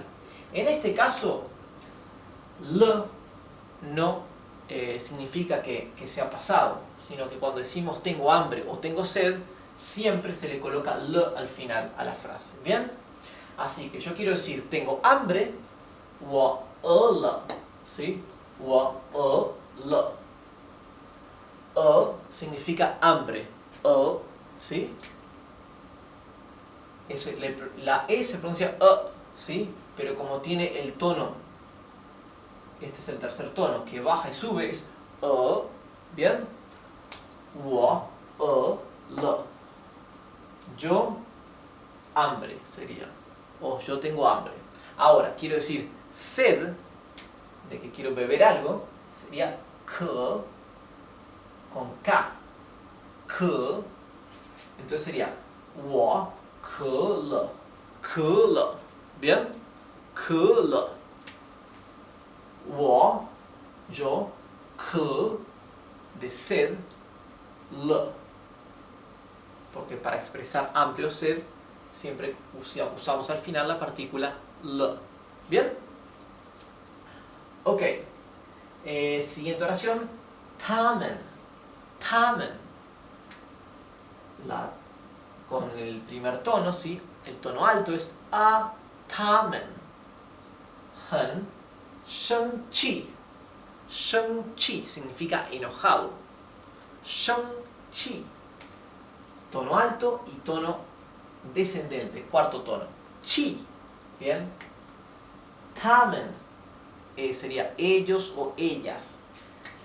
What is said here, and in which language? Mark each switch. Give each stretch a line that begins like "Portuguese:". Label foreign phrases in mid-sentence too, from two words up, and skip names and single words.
Spanish: En este caso, le no significa que sea pasado, sino que cuando decimos tengo hambre o tengo sed, siempre se le coloca le al final a la frase. ¿Bien? Así que yo quiero decir tengo hambre,
Chinese: 我饿了, ¿sí? 我饿了.
Spanish: Significa hambre. ¿Sí? La E se pronuncia ¿sí? Pero como tiene el tono, este es el tercer tono, que baja y sube, es ¿bien?
Chinese: 我饿了.
Spanish: Yo hambre sería. O yo tengo hambre. Ahora, quiero decir sed, de que quiero beber algo, sería 渴 con K.
Chinese: 渴.
Spanish: Entonces sería
Chinese: 我渴了. 渴了. ¿Bien? 渴了.
Spanish: yo 渴 de sed, le. Porque para expresar hambre o sed siempre usamos al final la partícula le. ¿Bien? Ok. Siguiente oración.
Chinese: 他们.
Spanish: Con el primer tono, ¿sí? El tono alto es a,
Chinese: 他们. 很生气.
Spanish: 生气 significa enojado.
Chinese: 生气.
Spanish: Tono alto y tono descendente, cuarto tono. Chi. ¿Bien? 他们 sería ellos o ellas. ¿Verdad?